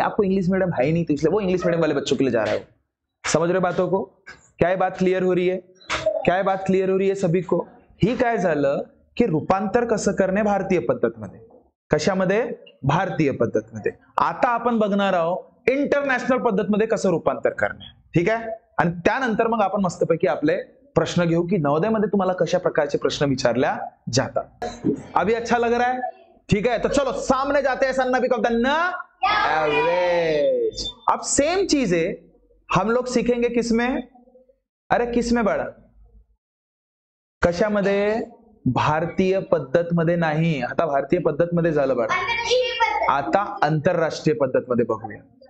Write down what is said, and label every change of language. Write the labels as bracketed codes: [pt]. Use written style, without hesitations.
[hi] आपको English medium है ही नहीं, तो इसलिए वो इंग्लिश मीडियम वाले बच्चों के लिए जा रहा है. समझ रहे बातों को? क्या ये बात क्लियर हो रही है? क्या ये बात क्लियर हो रही है सभी को? [mr] ही काय झालं की रूपांतर कसं करणे भारतीय पद्धतमध्ये. कशामध्ये? भारतीय पद्धतमध्ये. आता आपण बघणार आहोत इंटरनॅशनल पद्धतमध्ये कसं रूपांतर करणे. ठीक आहे, आणि त्यानंतर मग आपण मस्तपैकी आपले प्रश्न घेऊ की नवोदयमध्ये तुम्हाला कशा प्रकारचे प्रश्न विचारल्या जातात. [hi] अभी अच्छा लग रहा है? ठीक है, तो चलो सामने जाते हैं. सन्ना भी कब एवरेज. अब सेम चीजें हम लोग सीखेंगे किसमें? अरे किसमें बड़ा? [mr] कशामध्ये? भारतीय पद्धत मध्ये नाही. आता भारतीय पद्धत मध्ये झालं बघा. आता आंतरराष्ट्रीय पद्धत मध्ये बघूया.